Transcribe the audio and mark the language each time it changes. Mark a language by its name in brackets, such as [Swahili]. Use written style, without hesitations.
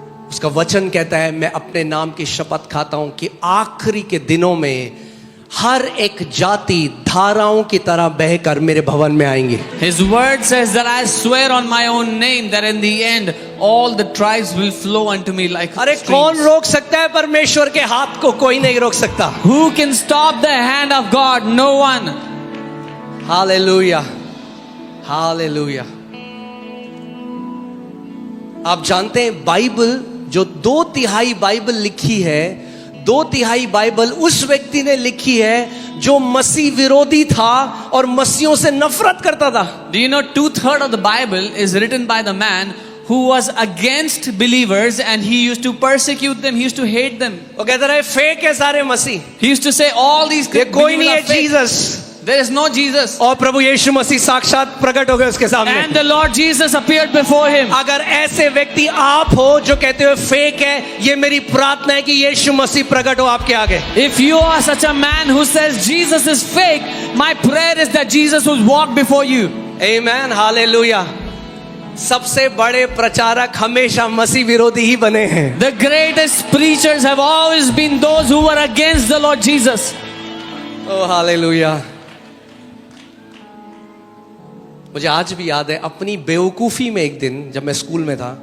[Hindi] उसका वचन कहता है, मैं अपने नाम की शपथ खाता हूं कि आखिरी के दिनों में हर एक जाति धाराओं की तरह बहकर मेरे भवन में आएंगे। [English] His word says that I swear on my own name that in the end all the tribes will flow unto me like अरे streams. [Hindi] कौन रोक सकता है परमेश्वर के हाथ को? कोई नहीं रोक सकता। [English] Who can stop the hand of God? No one. [Hindi] Hallelujah. Hallelujah. आप जानते हैं बाइबल, जो 2/3 बाइबल लिखी है, 2/3 बाइबल उस व्यक्ति ने लिखी है जो मसीह विरोधी था और मसीहों से नफरत करता था। [English] Do you know 2/3 of the Bible is written by the man who was against believers and he used to persecute them, he used to hate them. [Hindi] वो कहता रहे फेक है सारे मसीह, [English] He used to say all these [Hindi] ये कोई नहीं है [English] believers are fake. [Hindi] Jesus. [English] There is no Jesus. [Hindi] और प्रभु यीशु मसीह साक्षात प्रकट हो गए उसके सामने। [English] And the Lord Jesus appeared before him. [Hindi] अगर ऐसे व्यक्ति आप हो जो कहते हो फेक है, ये मेरी प्रार्थना है कि यीशु मसीह प्रकट हो आपके आगे। [English] If you are such a man who says Jesus is fake, my prayer is that Jesus will walk before you. [Hindi] Amen, hallelujah. सबसे बड़े प्रचारक हमेशा मसीह विरोधी ही बने हैं। [English] The greatest preachers have always been those who were against the Lord Jesus. [Hindi] O hallelujah. मुझे आज भी याद है अपनी बेवकूफी में एक दिन जब मैं स्कूल में था,